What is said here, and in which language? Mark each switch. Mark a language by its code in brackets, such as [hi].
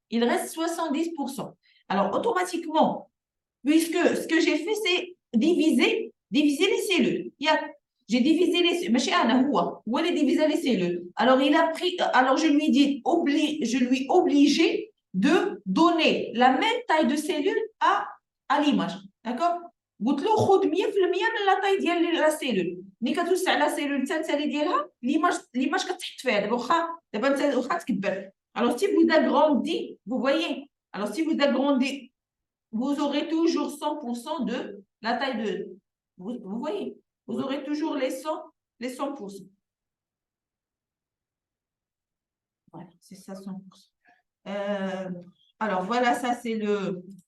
[fr] Il reste 70%. Alors, automatiquement, puisque ce que j'ai fait, c'est diviser les cellules. J'ai divisé les cellules. Où est divisé les cellules? Alors, je lui obligé de donner la même taille de cellule à l'image. D'accord? [ar] قلت له خذ 100% من لاطاي ديال لا سيلول. ملي كتوسع لا سيلول الثالثه ديالها ليماج كتحط فيها. دابا انت واخا تكبر. [fr] Alors si vous agrandissez, vous voyez. Alors si vous agrandissez, vous aurez toujours 100% de la taille de. Vous voyez. Vous aurez toujours les 100%. Voilà, c'est ça 100%. Alors voilà, ça c'est le.